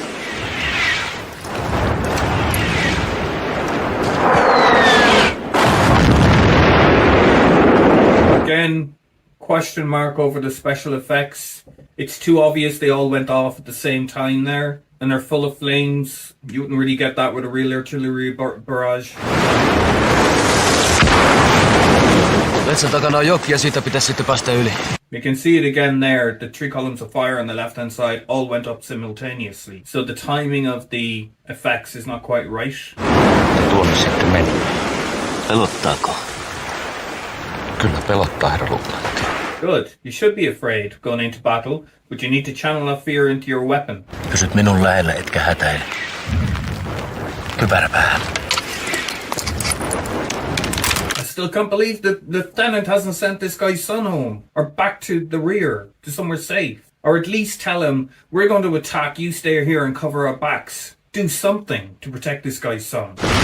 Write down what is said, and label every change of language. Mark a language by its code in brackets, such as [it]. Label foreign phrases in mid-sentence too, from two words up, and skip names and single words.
[en] Again, question mark over the special effects. It's too obvious they all went off at the same time there, and they're full of flames. You wouldn't really get that with a real artillery barrage. [fi] Metsän takana on joki ja siitä pitäisi sitten päästä yli. [en] You can see it again there. The 3 columns of fire on the left-hand side all went up simultaneously. So the timing of the effects is not quite right. [fi] Tuonne sitten meni. Pelottaako? Kyllä pelottaa, herra luutnantti. [en] Good. You should be afraid going into battle, but you need to channel that fear into your weapon. [fi] Pysyt minun lähellä, etkä hätäile. Kypärä päähän. [en] I still can't believe the lieutenant hasn't sent this guy's son home, or back to the rear, to somewhere safe. Or at least tell him, we're going to attack, you stay here and cover our backs. Do something to protect this guy's son.